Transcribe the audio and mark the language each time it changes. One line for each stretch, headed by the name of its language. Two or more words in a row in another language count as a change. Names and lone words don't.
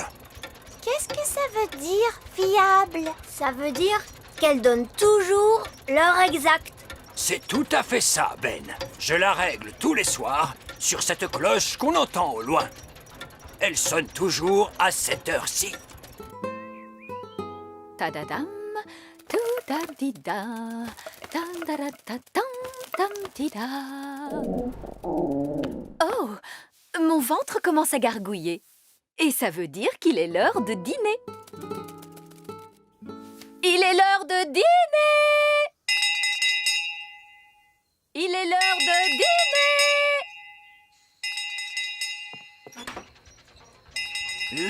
French: Qu'est-ce que ça veut dire, fiable? Ça veut dire qu'elle donne toujours l'heure exacte. C'est tout à fait ça, Ben. Je la règle tous les soirs sur cette cloche qu'on entend au loin. Elle sonne toujours à cette heure-ci. Ta-da-dam, tout-da-di-da, tam-da-da-da-tam, tam-di-da. Oh, mon ventre commence à gargouiller. Et ça veut dire qu'il est l'heure de dîner. Il est l'heure de dîner! Il est l'heure de dîner!